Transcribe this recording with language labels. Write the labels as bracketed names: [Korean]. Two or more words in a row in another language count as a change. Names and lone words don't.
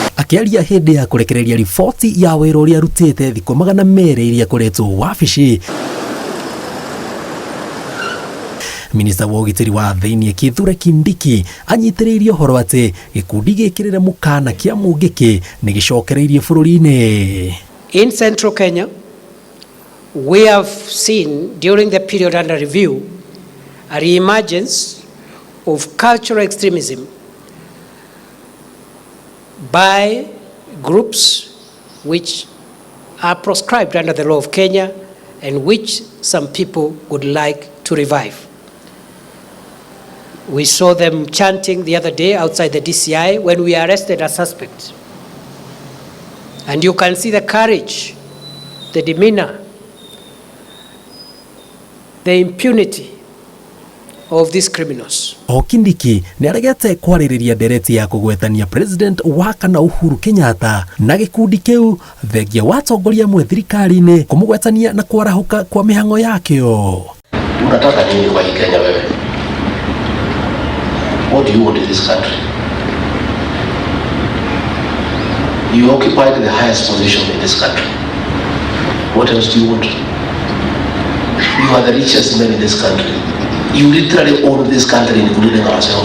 [Kikuyu] Akiaria hindi ya kurekereria riboti ya wĩra ũrĩa arutĩte thikũ 200 iria akoretwo wabici, Minista wa ũgitĩri wa thĩinĩ Kithure Kindiki anyitĩrĩire ũhoro atĩ gĩkundi gĩkĩrĩre mũkana kĩa mũngiki nĩ gĩcokereirie bũrũri-inĩ. [English] In Central Kenya, we have seen during the period under review a re-emergence of cultural extremism by groups which are proscribed under the law of Kenya and which some people would like to revive. We saw them chanting the other day outside the DCI when we arrested a suspect. And you can see the courage, the demeanor, the impunity of these criminals. [Kikuyu] Kindiki nĩ aregete kwarĩrĩria ndereti ya kũgwetania President wa kana Uhuru Kenyatta na gĩkundi kĩu thengia wa atongoria amwe thirikari-inĩ kũmũgwetania na kwarahũka kwa mĩhang'o yakĩo. [Swahili] Unataka nini kwa hii Kenya wewe? [English] What do you want in this country? You occupy the highest position in this country. What else do you want? You are the richest man in this country. You literally own this country, including ourselves.